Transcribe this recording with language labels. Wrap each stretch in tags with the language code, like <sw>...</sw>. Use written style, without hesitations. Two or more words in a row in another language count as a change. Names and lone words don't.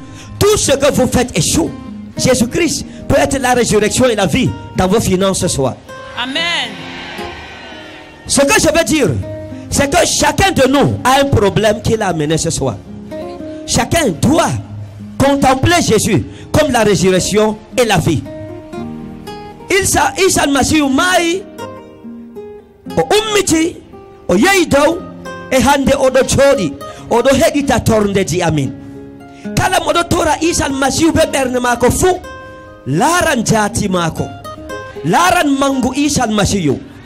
<fr>Tout ce que vous faites échoue. Jésus-Christ peut être la résurrection et la vie dans vos finances ce soir. Amen. Ce que je veux dire, c'est que chacun de nous a un problème qu'il a amené ce soir. Chacun doit contempler Jésus comme la résurrection et la vie.</fr> <ff>Isa Masihu mai o ummiti o yehi dow e hande oɗo jooɗi oɗo heɗita torndeji amin. Kala moɗo tora Isa Masihu be ɓernde maako fuu laran jaati maako, laran mangu Isa Masihu.</ff>